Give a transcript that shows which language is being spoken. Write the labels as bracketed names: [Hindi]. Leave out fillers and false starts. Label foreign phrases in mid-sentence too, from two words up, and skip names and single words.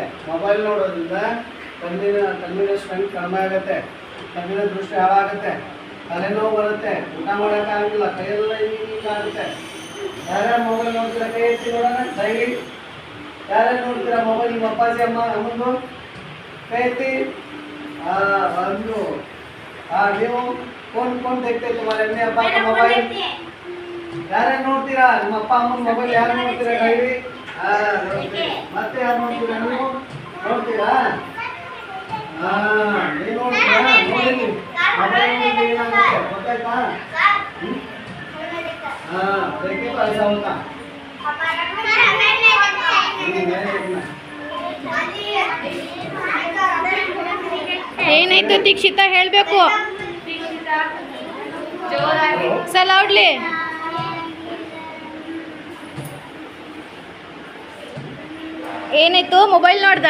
[Kannada] ಮೊಬೈಲ್ ನೋಡೋದ್ರಿಂದ ಕಣ್ಣಿನ ಸ್ಟ್ರೆಂತ್ ಕಡಿಮೆ ಆಗುತ್ತೆ, ಕಣ್ಣಿನ ದೃಷ್ಟಿ ಹಾಳಾಗುತ್ತೆ, ತಲೆನೋವು ಬರುತ್ತೆ, ಊಟ ಮಾಡೋಕ್ಕಾಗಲ್ಲ, ಕೈಯೆಲ್ಲ ಹೀಗಾಗುತ್ತೆ. ಯಾರ್ಯಾರು ಮೊಬೈಲ್ ನೋಡ್ತೀರಾ ಕೈ ಎತ್ತಿ ನೋಡೋಣ ಡೈಲಿ. ಯಾರ್ಯಾರು ನೋಡ್ತೀರಾ ಮೊಬೈಲ್? ನಿಮ್ಮ ಅಪ್ಪಾಜಿ ಅಮ್ಮಂದು ಕೈ ಎತ್ತಿ. ಒಂದು ನೀವು [Hindi] कौन देखते तुम्हारे अम्मी अब्बा का मोबाइल? [Kannada] यार ನೋಡ್ತೀರಾ ನಿಮ್ಮ ಅಪ್ಪ ಅಮ್ಮನ ಮೊಬೈಲ್ ಯಾರು ನೋಡ್ತೀರಾ ಡೈಲಿ? ಮತ್ತೆ ಯಾರು ನೋಡ್ತೀರಾ? ನೀವು ನೋಡ್ತೀರಾ? ನೀವು ನೋಡ್ತೀರಾ? ನೋಡಿ ಮೊಬೈಲ್ ಏನಾಗುತ್ತೆ ಗೊತ್ತಾಯ್ತಾ? [Hindi] देखिए तो ऐसा होता [Kannada] ಏನಾಯ್ತು ದೀಕ್ಷಿತಾ ಹೇಳಬೇಕು ಸಲೌಡ್ಲಿ. ಏನಾಯ್ತು? ಮೊಬೈಲ್ ನೋಡ್ದಾ?